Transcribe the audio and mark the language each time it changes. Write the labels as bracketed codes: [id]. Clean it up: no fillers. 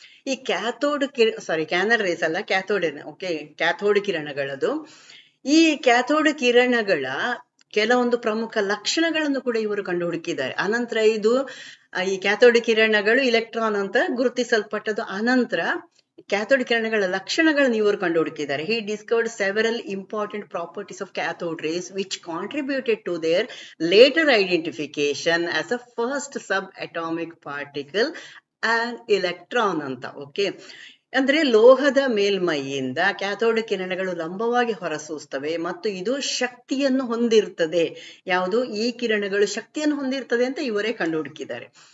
[kn] ಈ canal race ಅಲ್ಲ, ಕ್ಯಾಥೋಡೆನ್. Okay, cathode ಕಿರಣಗಳದು. ಈ ಕ್ಯಾಥೋಡ್ ಕಿರಣಗಳ ಕೆಲವೊಂದು ಪ್ರಮುಖ ಲಕ್ಷಣಗಳನ್ನು ಕೂಡ ಇವರು ಕಂಡು ಹುಡುಕಿದ್ದಾರೆ. ಅನಂತರ ಈ ಕ್ಯಾಥೋಡ್ ಕಿರಣಗಳು ಇಲೆಕ್ಟ್ರಾನ್ ಅಂತ ಗುರುತಿಸಲ್ಪಟ್ಟದ್ದು. ಅನಂತರ ಕ್ಯಾಥೋಡ್ ಕಿರಣಗಳ ಲಕ್ಷಣಗಳನ್ನು ಇವರು ಕಂಡು ಹುಡುಕಿದ್ದಾರೆ. [en] He discovered several important properties of cathode rays which contributed to their later identification as a first subatomic particle, an electron ಅಂತ. [kn] ಓಕೆ, ಅಂದ್ರೆ ಲೋಹದ ಮೇಲ್ಮೈಯಿಂದ ಕ್ಯಾಥೋಡ್ ಕಿರಣಗಳು ಲಂಬವಾಗಿ ಹೊರಸೂಸ್ತವೆ ಮತ್ತು ಇದು ಶಕ್ತಿಯನ್ನು ಹೊಂದಿರ್ತದೆ. ಯಾವುದು, ಈ ಕಿರಣಗಳು ಶಕ್ತಿಯನ್ನು ಹೊಂದಿರ್ತದೆ ಅಂತ ಇವರೇ ಕಂಡು ಹುಡುಕಿದ್ದಾರೆ.